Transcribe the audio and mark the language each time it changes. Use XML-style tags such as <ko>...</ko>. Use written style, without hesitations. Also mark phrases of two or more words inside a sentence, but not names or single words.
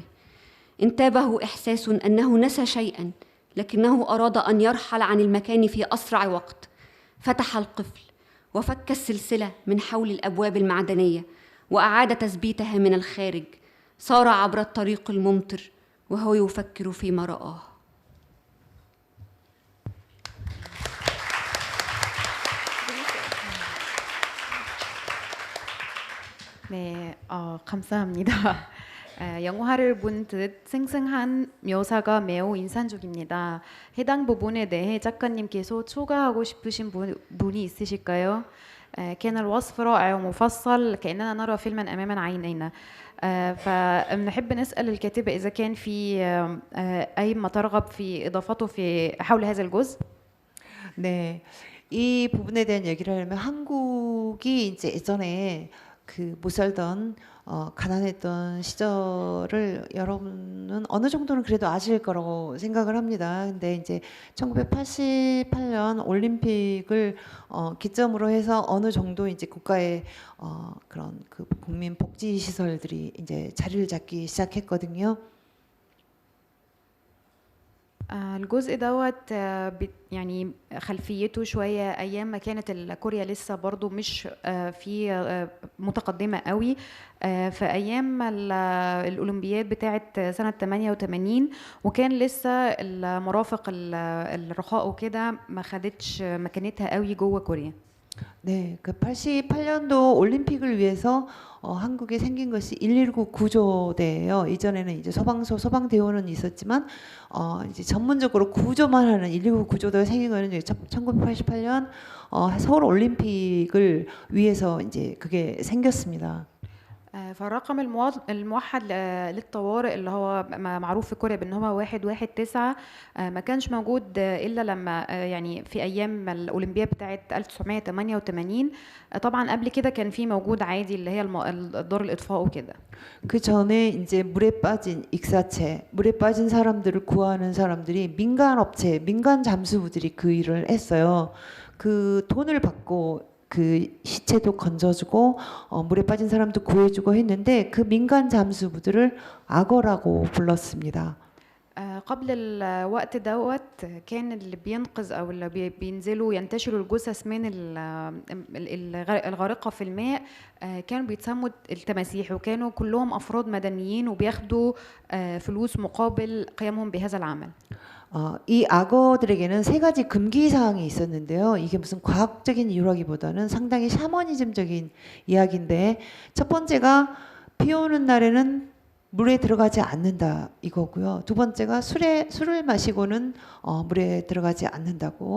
<ar>انتابه إحساس أنه نسى شيئا، لكنه أراد أن يرحل عن المكان في أسرع وقت. فتح القفل وفك السلسلة من حول الأبواب المعدنية وأعاد تثبيتها من الخارج. سار عبر الطريق الممطر وهو يفكر فيما رآه.</ar> <ko>네, 감사합니다. 영화를 본 듯 생생한 묘사가 매우 인상적입니다. 해당 부분에 대해 작가님께서 추가하고 싶으신 분이 있으실까요?</ko> <ar>كان الوصف رائع ومفصل كأننا نرى فيلما أمام عينينا. فنحب نسأل الكاتبة إذا كان في أي ما ترغب في إضافته في حول هذا الجزء.</ar> <ko>네, 이 부분에 대한 얘기를 하려면 한국이 이제 예전에 그 못 살던 가난했던 시절을 여러분은 어느 정도는 그래도 아실 거라고 생각을 합니다. 근데 이제 1988년 올림픽을 기점으로 해서 어느 정도 이제 국가의 그런 그 국민 복지 시설들이 이제 자리를 잡기 시작했거든요.</ko> <ar>الجزء دوت يعني خلفيته شوية أيام ما كانت كوريا لسه برضو مش في متقدمة قوي. في أيام الأولمبياد بتاعت سنة 88 وكان لسه المرافق الرخاء وكده ما خدتش مكانتها قوي جوه كوريا.</ar> <ko>네, 그 88년도 올림픽을 위해서 한국에 생긴 것이 119 구조대예요. 이전에는 이제 소방대원은 있었지만 이제 전문적으로 구조만 하는 119 구조대가 생긴 거는 1988년 서울 올림픽을 위해서 이제 그게 생겼습니다.</ko> <ar>فالرقم الموحد للطوارئ اللي هو معروف في كوريا بان هو 119 ما كانش موجود الا لما يعني في ايام الاولمبياد بتاعه 1988. طبعا قبل كده كان في موجود عادي اللي هي دور الاطفاء وكده.</ar> <ko>그 전에 이제 물에 빠진 익사체, 물에 빠진 사람들을 구하는 사람들이 민간 업체, 민간 잠수부들이 그 일을 했어요. 그 돈을 받고 그 시체도 건져주고 물에 빠진 사람도 구해주고 했는데 그 민간 잠수부들을 악어라고 불렀습니다.</ko> <ar>قبل الوقت دوت كان اللي بينقذ او اللي بينزلوا ينتشلوا الجثث من الغارقه في الماء كانوا بيتسموا التماسيح وكانوا كلهم افراد مدنيين وبياخدوا فلوس مقابل قيامهم بهذا العمل.</ar> <ko>이 악어들에게는 세 가지 금기 사항이 있었는데요. 이게 무슨 과학적인 이유라기보다는 상당히 샤머니즘적인 이야기인데 첫 번째가 비 오는 날에는 물에 들어가지 않는다 이거고요. 두 번째가 술을 마시고는 물에 들어가지 않는다고.</ko>